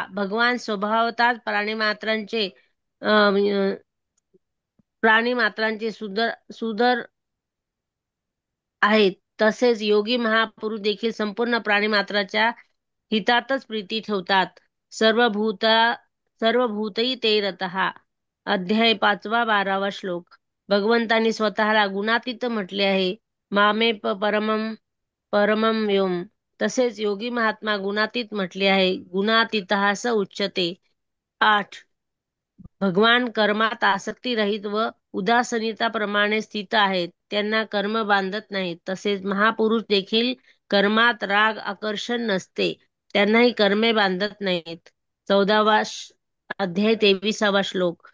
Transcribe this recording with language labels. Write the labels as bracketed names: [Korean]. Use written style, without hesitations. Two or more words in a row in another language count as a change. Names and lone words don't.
[Marathi] भगवान स्वभावतःच प्राणीमात्रांचे सुदर आहेत. तसेच योगी महापुरुष देखील संपूर्ण प्राणीमात्राच्या हितातच प्रीती ठेवतात. [Sanskrit] सर्वभूतही ते रतः. [Marathi] अध्याय 5, 12वा श्लोक. भगवंतांनी स्वतःला गुणातीत म्हटले आहे. [Sanskrit] मामे परमं व्योम. [Marathi] तसेच योगी महात्मा गुणातीत म्हटले आहे. [Sanskrit] गुणातीतः स उच्यते. 8. [Marathi] भगवान कर्मात आसक्ती रहित व उदासीनताप्रमाणे स्थित आहेत. त्यांना कर्म बांधत नाहीत. तसेच महापुरुष देखील कर्मात राग आकर्षण नसते. त्यांनाही कर्मे बांधत नाहीत. 14वा अध्याय 23वा श्लोक.